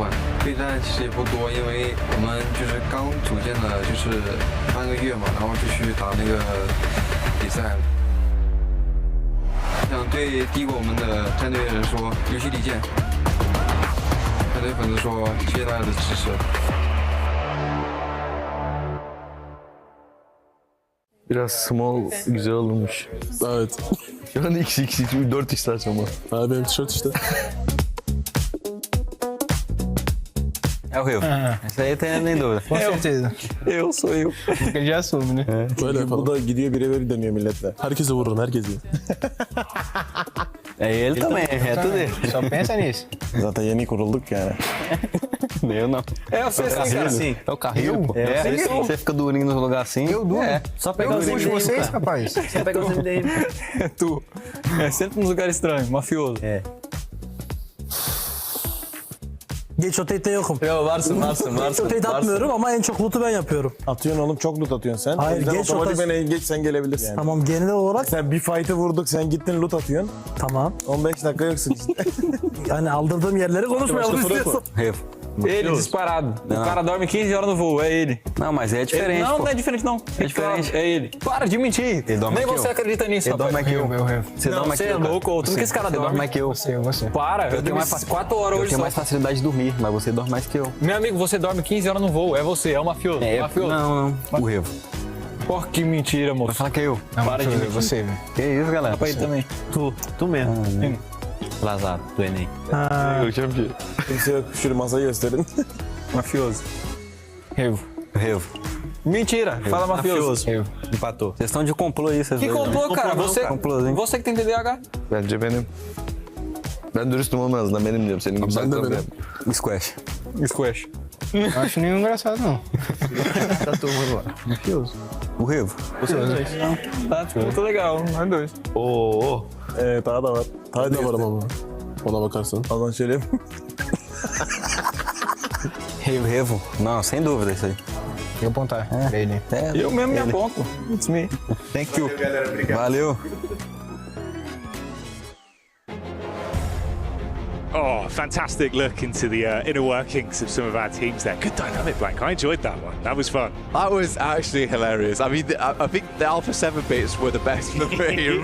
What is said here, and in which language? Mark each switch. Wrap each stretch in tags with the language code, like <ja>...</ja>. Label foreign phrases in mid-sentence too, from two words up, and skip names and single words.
<zh>备战其实也不多，因为我们就是刚组建了就是3个月嘛，然后就去打那个比赛了。想对低过我们的战队的人说，游戏理解。想对粉丝说，谢谢大家的支持。</zh> <tr>Biraz small güzel olmuş. Evet. Şu an XX 4 istersen ama. Ha, benim tişört işte.</tr> <pt>É o Rio. Essa aí tem nem dúvida. Com certeza. Sou eu. Ele já assume, né?</pt> <tr>Böyle yapalım. Bu da gidiyor birebir dönüyor milletle. Herkese vururum, herkese.</tr> <pt>É ele também, é tudo ele. Só pensa nisso.</pt> <tr>Zaten yeni kurulduk yani.</tr> <pt>Eu não. É, você assim, cara. Assim. É o carrinho, pô. Você fica durinho nos lugares assim. Eu duro. É. Só pegar os MDM, vocês, rapaz. Só pegar os MDM. É tu. É sempre nos lugares estranhos, mafioso. É.</pt> <tr>Geç rotate'de yokum. Yo, varsın. Geç rotate atmıyorum ama en çok loot'u ben yapıyorum. Atıyorsun oğlum, çok loot atıyorsun sen. Hayır, O yüzden geç otomatikman rotasyon- geç sen gelebilirsin. Yani. Tamam, genel olarak Sen bir fight'ı vurduk, sen gittin loot atıyorsun. tamam. 15 dakika yoksun işte. Yani aldırdığım yerleri konuşmayalım istiyorsan.</tr> <pt>Rio. Ele disparado. O cara dorme 15 horas no voo, é ele. Não, mas é diferente. Não, pô. não é diferente não. É diferente. É ele. Para de mentir. Ele dorme Nem aqui, você ó. acredita nisso, Ele dorme rapaz. aqui, eu. Você Não, dorme você aqui, é cara. louco. Tudo que esse cara Você dorme. dorme mais que eu. Para, eu tenho mais 4 horas Eu hoje tenho só. mais facilidade de dormir, mas você dorme mais que eu. Meu amigo, você dorme 15 horas no voo. É você, é o mafioso. Mafioso. Não. O Rio. Porra, que mentira, Vai moço. falar que é eu. Para de mentir. Você, velho. Que isso, galera? Pra ele também. Tu mesmo. Lazado, do Enem.</pt> <tr>Görkem ki. Kimse yok, şöyle masayı gösterin.</tr> <pt>Mafioso. Revo. Rio. Mentira. Fala mafioso. Empatou. Vocês estão de complô aí, vocês Que dois, né? complô, cara? Você, Complôzinho. você que tem TDAH.</pt> <tr>Bence benim. Ben dürüstüm olmam lazım. Benim diyorum. Senin gibi Ben de saklamıyorum. benim. Squash. Squash.</tr> <pt>Não acho nenhum engraçado, não. Tá turma agora. Mafioso. O Rio. Tá, muito legal. Nós dois. Oo.</pt> <tr>Daha da var. Daha da var ama. Ona bakarsan. O zaman şöyle Revo.</tr> <pt>Não, sem dúvida isso aí. Vou apontar pra ele. É, Eu mesmo me ele. aponto.</pt> <en>It's me. Thank you. Valeu. Oh, fantastic look into the inner workings of some of our teams there. Good dynamic, Blank. I enjoyed that one. That was fun. That was actually hilarious. I mean, I think the Alpha 7 bits were the best for me.</en>